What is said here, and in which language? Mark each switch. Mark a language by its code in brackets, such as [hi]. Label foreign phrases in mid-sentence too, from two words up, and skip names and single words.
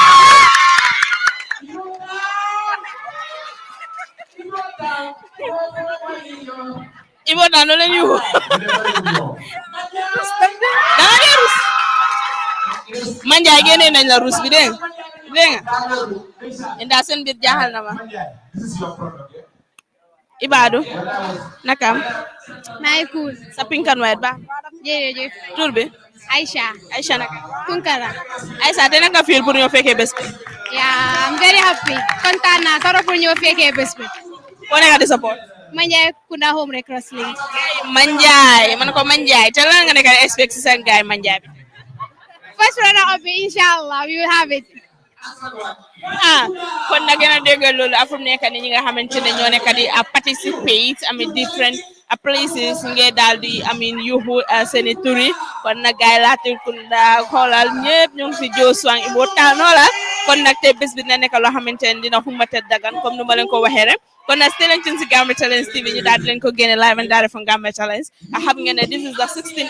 [wo] Ibo daa no leen yuuxu danga dee rus manjaay génnee nañ la rus bi dégg nga indaa seen biir jaaxal na ma Ibadu nakam may cool [en] sa pink and white ba [wo] jërëjëf tur bi Aisha naka Tunkara Aisha te nag nga feel pour ñoo fekkee bés bi [en] yeah I'm very happy [wo] kontaan naa trop pour ñëw fekkee bés bi ko nekk di support Manjai Kunda Home Red Cross Link manjaay man ko manjaay te lan nga nekk di expect si seen gaay manjaay bi [en] first runner up inshallah we will have it [wo] kon nag gën a dégg loolu afum nekk ni ñi nga xamante ne ñoo nekk di participate [en] different places [wo] ngee daal di yuuxu seeni turi kon nag gaay laati kunda xoolal ñëpp ñu ngi si Joshua Ibo taanoola kon nag te bés bi dina nekk loo xamante ne dina xumate dagan comme nu ma leen ko waxee rek kon nag stay leen ci Gambian Talents TV ñu daal di leen ko génne [en] live and direct from [wo] Gambian Talents xam ngeen ne [en] this is the 16th